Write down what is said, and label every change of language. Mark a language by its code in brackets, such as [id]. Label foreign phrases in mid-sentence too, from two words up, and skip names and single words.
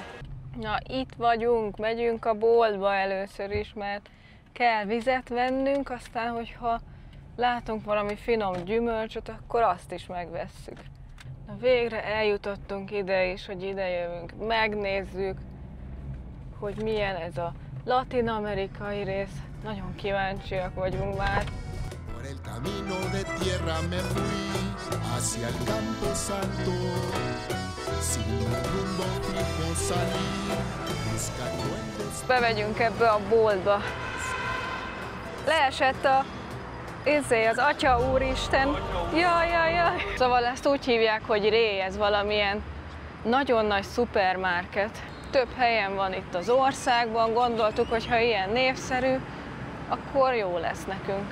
[hu] Na, itt vagyunk, megyünk a boltba először is, mert kell vizet vennünk, aztán, hogyha látunk valami finom gyümölcsöt, akkor azt is megvesszük. Na, végre eljutottunk ide is, hogy ide jövünk, megnézzük, hogy milyen ez a latin-amerikai rész. Nagyon kíváncsiak vagyunk már. [es] Por el camino de tierra me fui hacia el campo santo, sin un rumbo fijo salí, buscando el destino. [hu] Bevegyünk ebbe a boltba. Leesett az Atya Úristen. Jaj. Szóval ezt úgy hívják, hogy Ré, ez valamilyen nagyon nagy szupermarket. Több helyen van itt az országban, gondoltuk, hogy ha ilyen népszerű, akkor jó lesz nekünk.